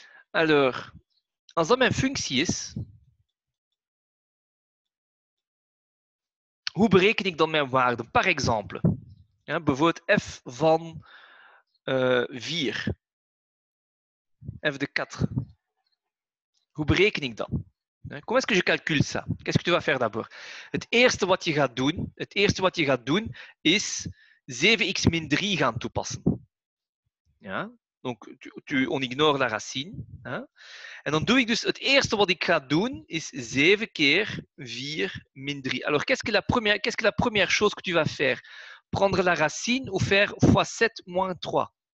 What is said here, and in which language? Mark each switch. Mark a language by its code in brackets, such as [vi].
[nl] Alors, als dat mijn functie is, hoe bereken ik dan mijn waarde? [fr] Par exemple, [nl] ja, bijvoorbeeld f van 4, [fr] f de 4. [nl] Hoe bereken ik dat? [fr] Comment est-ce que je calcule ça? Qu'est-ce que tu vas faire d'abord? [nl] Het eerste wat je gaat doen is 7x min 3 gaan toepassen. Ja? [fr] Donc, on ignore la racine. Hein? [nl] En dan doe ik dus, het eerste wat ik ga doen is 7 keer 4 min 3. [fr] Alors, qu'est-ce que la première chose que tu vas faire? Prendre la racine ou faire fois 7 moins 3?